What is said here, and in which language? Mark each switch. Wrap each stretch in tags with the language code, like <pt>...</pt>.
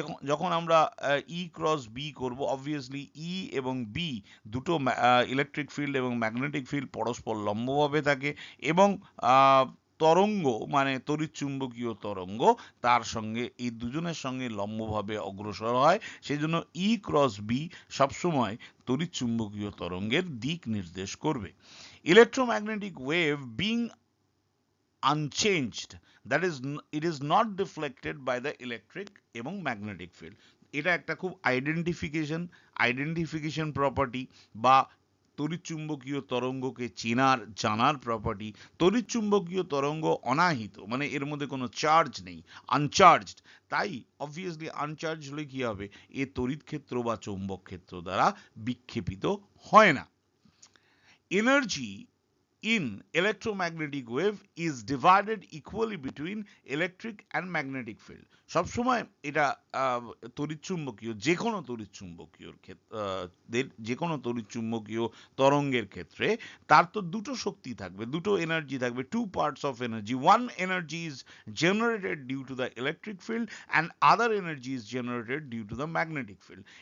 <bn>যখন আমরা ই cross B করব, অবভিয়াসলি ই এবং বি দুটো ইলেকট্রিক ফিল্ড এবং ম্যাগনেটিক ফিল্ড পরস্পর লম্বভাবে থাকে, এবং তরঙ্গ মানে তড়িৎচুম্বকীয় তরঙ্গ তার সঙ্গে এই দুজনের সঙ্গে লম্বভাবে অগ্রসর হয়। সেই জন্য ই ক্রস বি সবসময় তড়িৎচুম্বকীয় তরঙ্গের দিক নির্দেশ করবে।</bn> <en>Electromagnetic wave being unchanged, that is it is not deflected by the electric এবং magnetic field.</en> <bn>এটা একটা খুব আইডেন্টিফিকেশন প্রপার্টি বা তড়িৎচুম্বকীয় তরঙ্গকে চেনার জানার প্রপার্টি। তড়িৎচুম্বকীয় তরঙ্গ অনাহিত, মানে এর মধ্যে কোনো চার্জ নেই, আনচার্জড। তাই অবভিয়াসলি আনচার্জ হলে কি হবে, এ তড়িৎ ক্ষেত্র বা চৌম্বক ক্ষেত্র দ্বারা বিক্ষেপিত হয় না।</bn> <en>Energy in electromagnetic wave is divided equally between electric and magnetic field।</en> <bn>সবসময় এটা তড়িৎচুম্বকীয় যে কোনো তড়িৎচুম্বকীয় যে কোনো তড়িৎচুম্বকীয় তরঙ্গের ক্ষেত্রে তার তো দুটো শক্তি থাকবে, দুটো এনার্জি থাকবে,</bn> <en>two parts of energy, one energy is generated due to the electric field and other energy is generated due to the magnetic field।</en>